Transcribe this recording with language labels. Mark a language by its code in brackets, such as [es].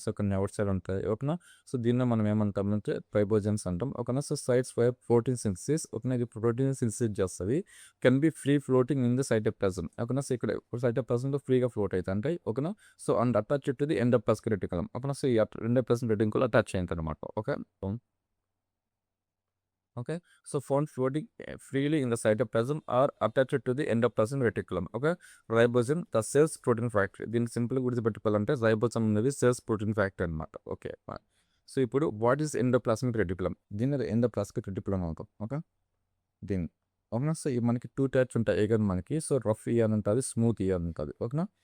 [te] So కొన్ని out side ఉంటాయి, ఓకేనా. సో దీన్ని మనం ఏమంటామంటే రైబోజమ్స్ అంటాం, ఓకేనా. So sites for protein synthesis, ఓకేనా. ఇది ప్రోటీన్ సింథసిస్ చేస్తుంది, can be free floating in the cytoplasm, ఓకేనా. సో ఇక్కడ సైటోప్లాజంలో ఫ్రీగా ఫ్లోట్ అవుతాయి, ఓకేనా. So and attach to the endoplasmic reticulum, ఓకేనా. సో ఈ ఎండోప్లాస్మిక్ రెటిక్యులం అటాచ్ అయింది అనమాట, okay. [en] Okay, so found floating freely in the cytoplasm or attached to the endoplasmic reticulum, okay. Ribosome the cells protein factory, [te] దీన్ని simple గుర్తుపెట్టుకోవాలంటే ribosome అనేది cells protein factory అనమాట, okay. So ఇప్పుడు what is endoplasmic reticulum, దీన్ని endoplasmic reticulum అవుతాం, okay. దీన్ని, ఓకేనా. So మనకి 2 types ఉంటాయి, ఏగన్ మనకి సో రఫ్ ఇయర్ ఉంటుంది, స్మూత్ ఇయర్ ఉంటుంది, ఓకేనా.